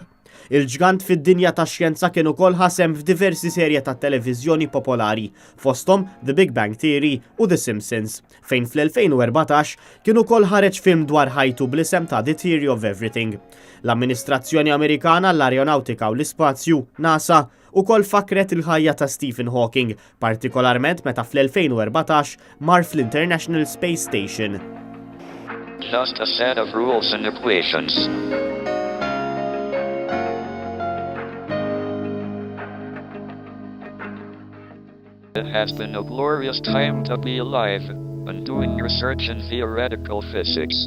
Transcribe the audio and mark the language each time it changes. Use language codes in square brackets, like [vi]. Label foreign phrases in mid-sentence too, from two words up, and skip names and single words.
[mt] Il-ġgant fid-dinja tax-xjenza kien ukoll ħasem f'diversi serje ta' televiżjoni popolari, fosthom The Big Bang Theory u The Simpsons, fejn fl-2014 kien ukoll ħareġ film dwar ħajtu bl-isem ta' The Theory of Everything. L-Amministrazzjoni Amerikana l-Arjonawtika u l-Ispazju, NASA, ukoll fakret il-ħajja ta' Stephen Hawking, partikolarment meta fl-2014 mar fl-International Space Station. [en] Just a set of rules and equations. It has been a glorious time to be alive and doing research in theoretical physics.